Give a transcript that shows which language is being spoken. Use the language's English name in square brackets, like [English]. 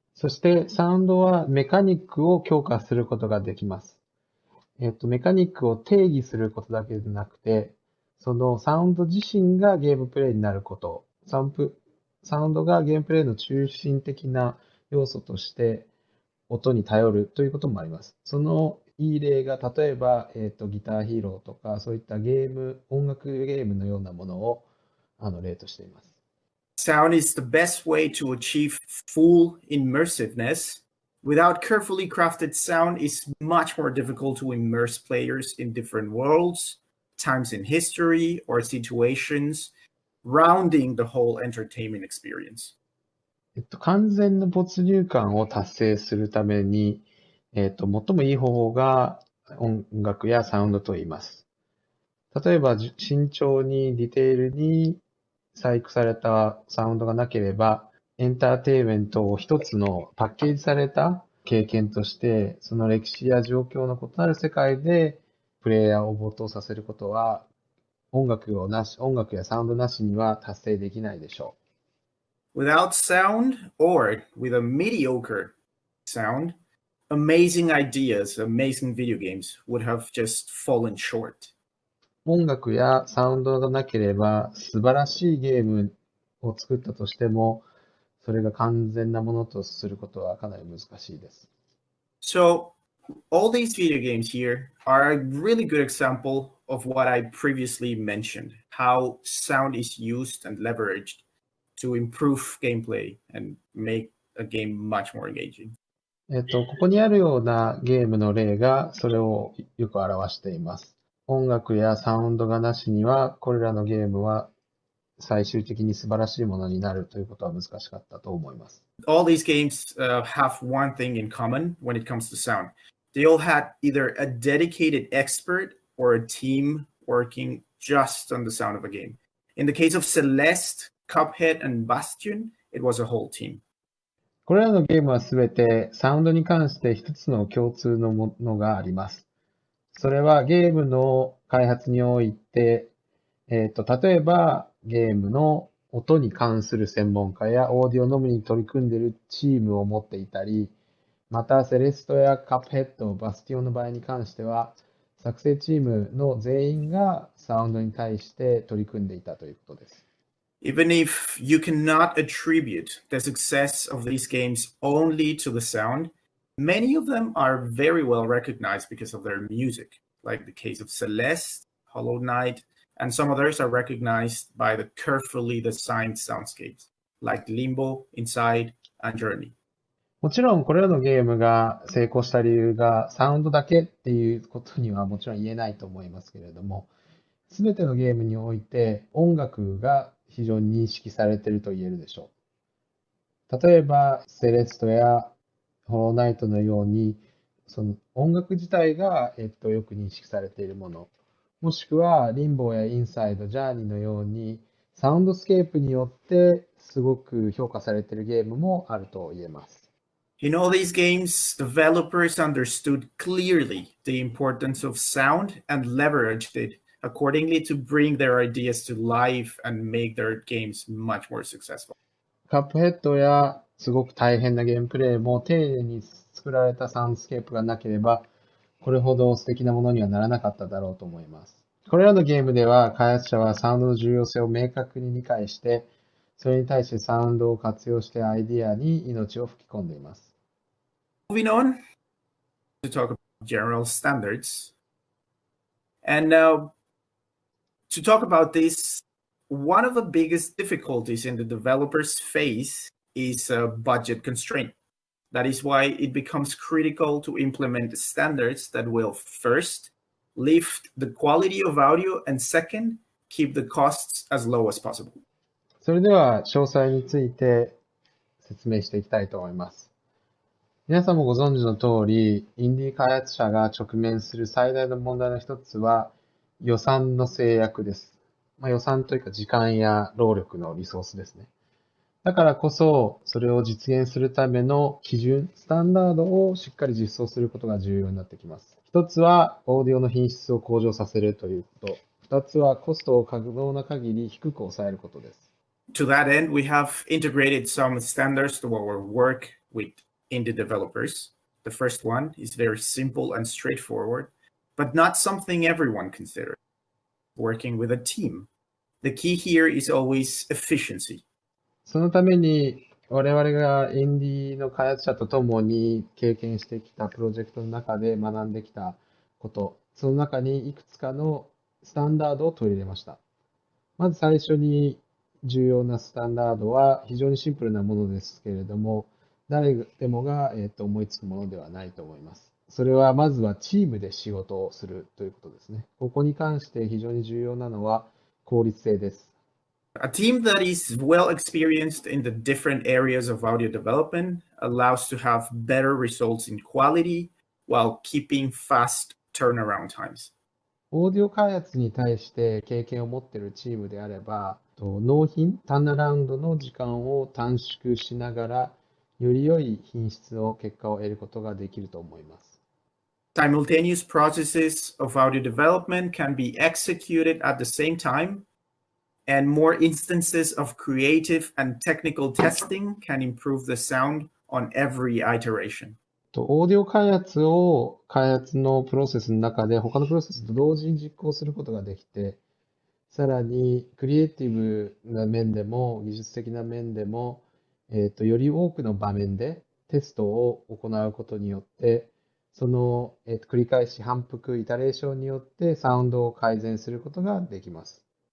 [Japanese] そしてサウンドはメカニックを強化することができます。メカニックを定義することだけでなくて、そのサウンド自身がゲームプレイになること、サウンドがゲームプレイの中心的な要素として音に頼るということもあります。そのいい例が例えば、ギターヒーローとかそういった音楽ゲームのようなものを例としています。 [English] Sound is the best way to achieve full immersiveness Without carefully crafted sound, it's much more difficult to immerse players in different worlds, times in history, or situations, rounding the whole entertainment experience. [Japanese] 完全な没入感を達成するために、最もいい方法が音楽やサウンドと言います。例えば、慎重にディテールに細工されたサウンドがなければ、エンターテインメントを一つのパッケージされた経験として、その歴史や状況の異なる世界でプレイヤーを没頭させることは、音楽やサウンドなしには達成できないでしょう。 [English] Without sound, or with a mediocre sound, amazing ideas, amazing video games would have just fallen short. [Japanese] 音楽やサウンドがなければ素晴らしいゲームを作ったとしても、それが完全なものとすることはかなり難しいです。 [English] So, all these video games here are a really good example of what I previously mentioned, how sound is used and leveraged to improve gameplay and make a game much more engaging. [Japanese] ここにあるようなゲームの例がそれをよく表しています。音楽やサウンドがなしには、これらのゲームは最終的に素晴らしいものになるということは難しかったと思います。 [English] All these games have one thing in common when it comes to sound. They all had either a dedicated expert or a team working just on the sound of a game. In the case of Celeste, Cuphead, and Bastion, it was a whole team. [Japanese] これらのゲームはすべてサウンドに関して一つの共通のものがあります。それはゲームの開発において、例えばゲームの音に関する専門家やオーディオのみに取り組んでいるチームを持っていたり、またセレストやカップヘッド、バスティオンの場合に関しては、作成チームの全員がサウンドに対して取り組んでいたということです。 [English] Even if you cannot attribute the success of these games only to the sound, many of them are very well recognized because of their music, like the case of Celeste, Hollow Knight, and some others are recognized by the carefully designed soundscapes, like Limbo, Inside, and Journey. [Japanese] もちろんこれらのゲームが成功した理由がサウンドだけっていうことにはもちろん言えないと思いますけれども、すべてのゲームにおいて音楽が非常に認識されていると言えるでしょう。例えば、セレストやホローナイトのように、その音楽自体が、よく認識されているもの、もしくはリンボーやインサイド、ジャーニーのように、サウンドスケープによってすごく評価されているゲームもあると言えます。 [English] In all these games, developers understood clearly the importance of sound and leveraged it accordingly to bring their ideas to life and make their games much more successful. [Japanese] カップヘッドやすごく大変なゲームプレイも丁寧に作られたサウンドスケープがなければ、これほど素敵なものにはならなかっただろうと思います。これらのゲームでは開発者はサウンドの重要性を明確に理解して、それに対してサウンドを活用してアイディアに命を吹き込んでいます。 [English] Moving on to talk about general standards. And to talk about this, one of the biggest difficulties in the developers face is a budget constraint. That is why it becomes critical to implement standards that will first lift the quality of audio and second, keep the costs as low as possible. [Japanese] それでは詳細について説明していきたいと思います。皆さんもご存知の通り、インディー開発者が直面する最大の問題の一つは予算の制約です。予算というか時間や労力のリソースですね。だからこそ、それを実現するための基準、スタンダードをしっかり実装することが重要になってきます。一つは、オーディオの品質を向上させるということ。二つは、コストを可能な限り低く抑えることです。 [English] To that end, we have integrated some standards to our work with indie developers. The first one is very simple and straightforward, but not something everyone considers. Working with a team. The key here is always efficiency. [Japanese] そのために、我々がインディーの開発者と共に経験してきたプロジェクトの中で学んできたこと、その中にいくつかのスタンダードを取り入れました。まず最初に重要なスタンダードは非常にシンプルなものですけれども、誰でもが、思いつくものではないと思います。それはまずはチームで仕事をするということですね。ここに関して非常に重要なのは効率性です。 [English] A team that is well experienced in the different areas of audio development allows to have better results in quality while keeping fast turnaround times. [Japanese] オーディオ開発に対して経験を持っているチームであれば、納品、ターンアラウンドの時間を短縮しながら、より良い品質を、結果を得ることができると思います。 [English] Simultaneous processes of audio development can be executed at the same time, and more instances of creative and technical testing can improve the sound on every iteration. [Japanese] オーディオ開発のプロセスの中で他のプロセスと同時に実行することができて、さらにクリエイティブな面でも技術的な面でも、より多くの場面でテストを行うことによって、その、繰り返し反復、イタレーションによってサウンドを改善することができます。